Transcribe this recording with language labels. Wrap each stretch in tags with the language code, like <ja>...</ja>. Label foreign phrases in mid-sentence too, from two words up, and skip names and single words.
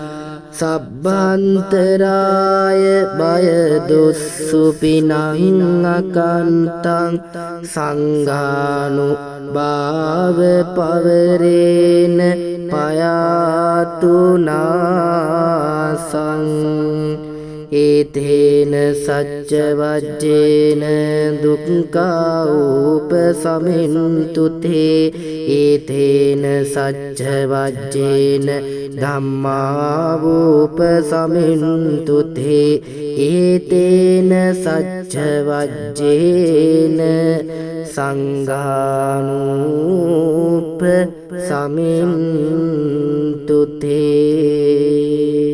<pi>සබ්බන්තරාය බය දුස්සුපිනං අකන්තං සංඝානුභාව පවරේන පයාතුනාසං ඒතේන සච්ච වජ්ජේන දුක්ඛා උපසමින්තු තේ ඒතේන සච්ච වජ්ජේන ධම්මා උපසමින්තු තේ ඒතේන සච්ච වජ්ජේන සංඝානූප සමින්තු තේ</pi>